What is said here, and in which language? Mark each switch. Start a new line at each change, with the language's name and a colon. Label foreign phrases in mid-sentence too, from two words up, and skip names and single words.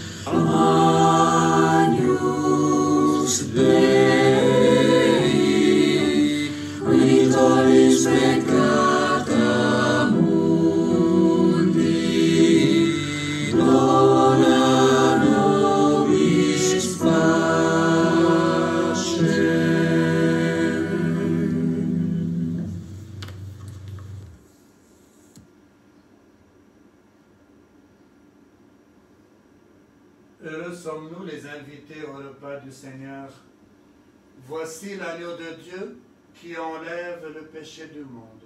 Latin: Agnus Dei, qui tollis peccata mundi, dona nobis pacem.
French: Heureux sommes-nous les invités au repas du Seigneur. Voici l'agneau de Dieu qui enlève le péché du monde.